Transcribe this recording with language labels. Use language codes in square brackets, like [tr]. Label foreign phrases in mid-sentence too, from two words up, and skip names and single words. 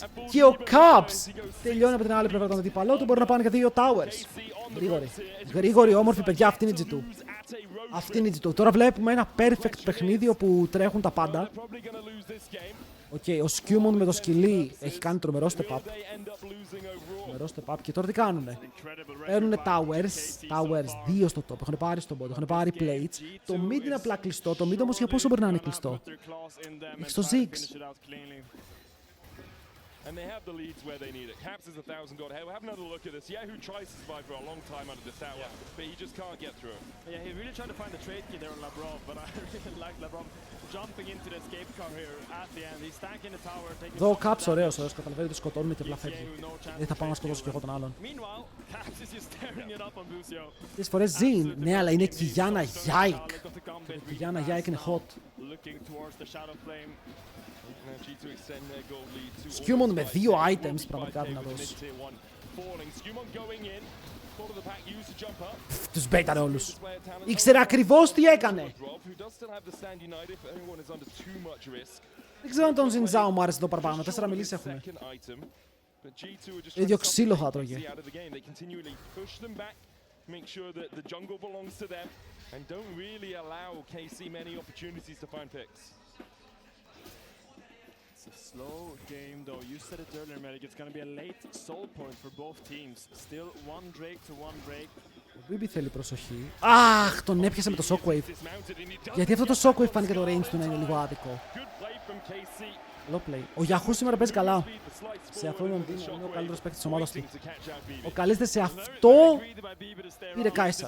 [el] Και ο Caps τελειώνει από την άλλη πλευρά των αντίπαλών του. Μπορεί να πάνε και 2 towers. Γρήγορη. Γρήγορη, όμορφη παιδιά. Αυτή είναι η G2. Αυτή είναι η G2. Τώρα βλέπουμε ένα perfect παιχνίδι όπου τρέχουν τα πάντα. Ο Skewmon με το σκυλί έχει κάνει τρομερό [en] step up. [el] Τρομερό [en] step up. [el] Και τώρα τι κάνουνε. Παίρνουνε towers 2 στο top. Έχουν πάρει στο bot, έχουν πάρει plates. Το mid είναι απλά κλειστό. Το mid όμως για πόσο μπορεί να είναι κλειστό. Έχει το Ziggs. [en] And they have the leads where they need it. Caps is 1,000 gold. Hey, we'll have another look at this. Yahoo tries to survive for a long time under this tower, but he just can't get through. Yeah, he really tried to find the trade key there on Labrov, but I really like Labrov jumping into the escape car here at the end. He's stacking the tower, taking. [el] Εδώ ο Caps ωραίος, καταλαβαίνει ότι σκοτώνει και απλά φεύγει. Δεν θα πάω να σκοτώσω κι εγώ τον άλλον. [en] Meanwhile, Caps is just tearing it up on Busio. [el] Τις φορές Zin, ναι, αλλά είναι Kijana Yike. Kijana Yike είναι hot. [en] Looking towards the shadow flame. [el] Skewmon με 2 items πραγματικά δυνατός. Τους μπέιτανε όλους. Ήξερε ακριβώς τι έκανε. Δεν ξέρω αν τον Zinzao μου άρεσε εδώ παραπάνω. 4 μιλήσεις έχουμε. Ίδιο ξύλο θα τρώγε. [en] It's a slow game though. You said it earlier, Medic. It's going to be a late soul point for both teams. Still one Drake to one Drake. [el] Ο Bibi θέλει προσοχή. Αχ, τον έπιασε με το Shockwave. Γιατί αυτό το Shockwave φάνηκε το range του να είναι λίγο άδικο. [en] Low play. [el] Ο Yahoo σήμερα παίζει καλά. Σε αυτό είναι ο καλύτερος παίκτης της ομάδας του. Ο καλύτερος σε αυτό πήρε Κάισα.